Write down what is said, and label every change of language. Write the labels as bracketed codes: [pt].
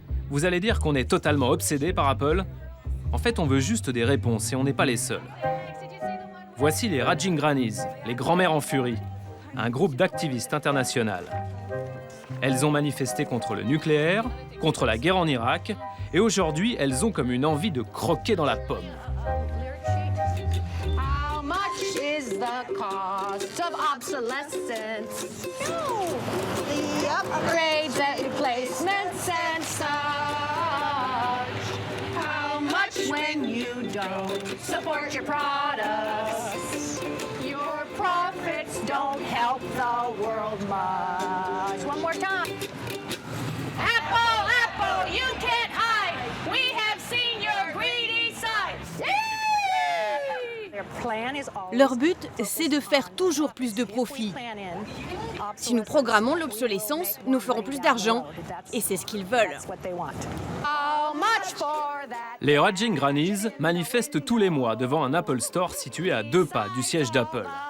[fr] Vous allez dire qu'on est totalement obsédé par Apple. En fait, on veut juste des réponses et on n'est pas les seuls. Voici les Raging Grannies, les grands-mères en furie, un groupe d'activistes international. Elles ont manifesté contre le nucléaire, contre la guerre en Irak, et aujourd'hui, elles ont comme une envie de croquer dans la pomme. [en] How much is the cost of obsolescence? The upgrades and replacements and such. How much when you don't support your products? Your profits don't help the world much. One more time. Apple, Apple, you can't hide. We have seen your greedy side. [fr] Leur but, c'est de faire toujours plus de profit. Si nous programmons l'obsolescence, nous ferons plus d'argent. Et c'est ce qu'ils veulent. Les Raging Grannies manifestent tous les mois devant un Apple Store situé à 2 pas du siège d'Apple.